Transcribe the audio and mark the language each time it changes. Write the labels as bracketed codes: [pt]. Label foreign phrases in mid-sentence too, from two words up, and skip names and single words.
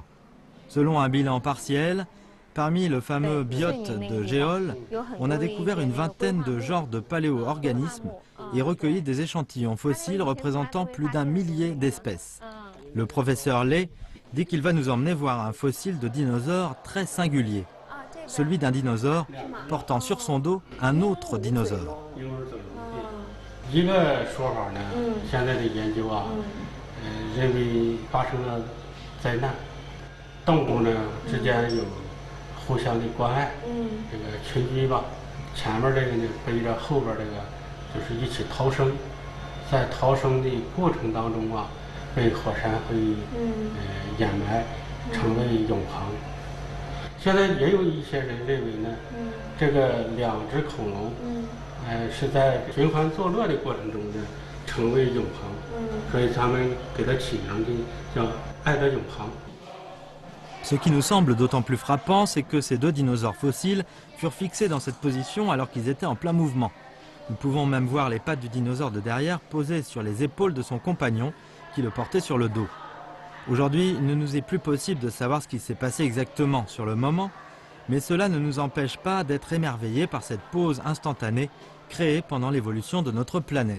[fr] Selon un bilan partiel, parmi le fameux biote de Géol, on a découvert une vingtaine de genres de paléo-organismes et recueilli des échantillons fossiles représentant plus d'1 millier d'espèces. Le professeur Lei dit qu'il va nous emmener voir un fossile de dinosaure très singulier, celui d'un dinosaure portant sur son dos un autre dinosaure. [zh] 一个说法呢，现在的研究啊，认为发生了灾难。动物呢之间有互相的关爱，这个群居吧。前面这个呢背着后边这个，就是一起逃生， 在逃生的过程当中啊，被火山会掩埋，成为永恒。现在也有一些人认为呢，这个2只恐龙，是在循环坐落的过程中呢，成为永恒，所以他们给它起名的叫爱的永恒。 [fr] Ce qui nous semble d'autant plus frappant, c'est que ces 2 dinosaures fossiles furent fixés dans cette position alors qu'ils étaient en plein mouvement. Nous pouvons même voir les pattes du dinosaure de derrière posées sur les épaules de son compagnon qui le portait sur le dos. Aujourd'hui, il ne nous est plus possible de savoir ce qui s'est passé exactement sur le moment, mais cela ne nous empêche pas d'être émerveillés par cette pause instantanée créée pendant l'évolution de notre planète.